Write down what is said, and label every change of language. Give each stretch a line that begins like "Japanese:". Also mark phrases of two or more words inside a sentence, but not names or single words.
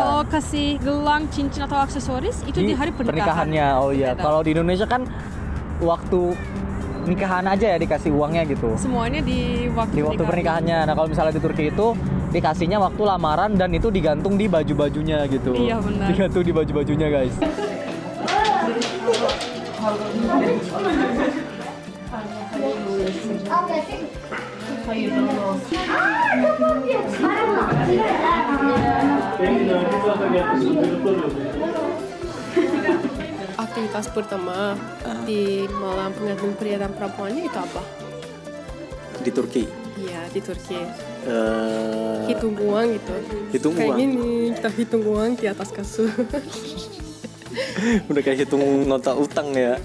Indonesian: Kalau kasih gelang, cincin atau aksesoris itu di hari pernikahan. pernikahannya. Oh iya. Beda. Kalau di Indonesia kan waktu nikahan aja ya dikasih uangnya gitu. Semuanya di waktu Di waktu pernikahannya. Nah, kalau misalnya di Turki itu dikasihnya waktu lamaran dan itu digantung di baju-bajunya gitu. Iya, benar. Digantung di baju-bajunya, guys.
Turkish: Hayırlı olsun. Engin abi bu tarafa gelmesin. Çocuklar yok.
Indonesian: Aktivitas pertama di malam pengantin pria dan perempuannya itu apa? Di Turki. Iya, di Turki. Hitung uang gitu. Hitung Kayak uang. gini, kita hitung uang di atas kasur. Udah kayak hitung nota utang ya.